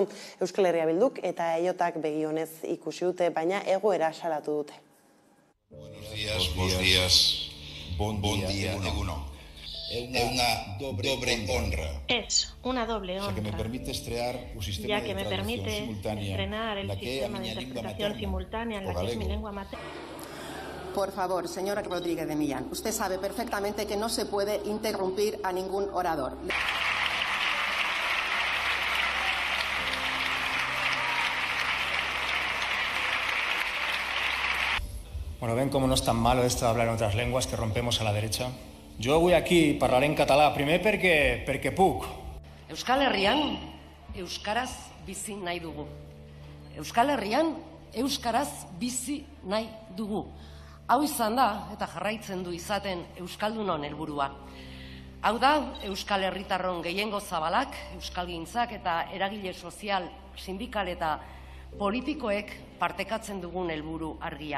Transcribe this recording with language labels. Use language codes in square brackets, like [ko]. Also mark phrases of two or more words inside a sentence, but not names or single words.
[eu] Euskal Herria Bilduk eta EIOtak begionez ikusi dute, baina egoera salatu dute. [es] Buenos días, [ca] bon día, [es] eguno. Una doble honra. Es una doble honra, ya que me permite estrenar el sistema de interpretación simultánea en la que es mi lengua materna. Por favor, señora Rodríguez de Millán, usted sabe perfectamente que no se puede interrumpir a ningún orador. Bueno, ven cómo no es tan malo esto de hablar en otras lenguas que rompemos a la derecha. [ca] Jo avui aquí parlaré en català, primer perquè puc. [eu] Euskal Herrian, euskaraz bizi nahi dugu. Euskal Herrian, euskaraz bizi nahi dugu. Hau izan da, eta jarraitzen du izaten Euskaldunon helburua. Hau da, Euskal Herritarron gehiengo zabalak, euskalgintzak eta eragile sozial, sindikal eta politikoek partekatzen dugun helburu argia.